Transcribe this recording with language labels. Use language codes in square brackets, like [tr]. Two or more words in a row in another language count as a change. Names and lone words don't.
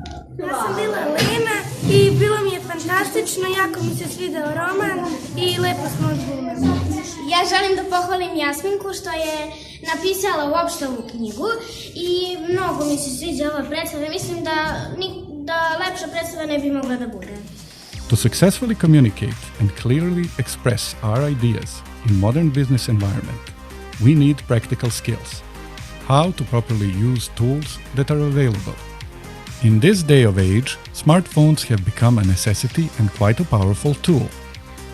[sr] Ja sam bila Lena i bilo mi je fantastično, jako mi se svidao roman i lepo smo odglumili. Ja želim da pohvalim Jasminku što je napisala uopšte ovu knjigu i mnogo mi se sviđa ova predstava. Mislim da lepša predstava ne bi mogla da bude. [en] To successfully communicate and clearly express our ideas in modern business environment, we need practical skills. How to properly use tools that are available. In this day of age, smartphones have become a necessity and quite a powerful tool.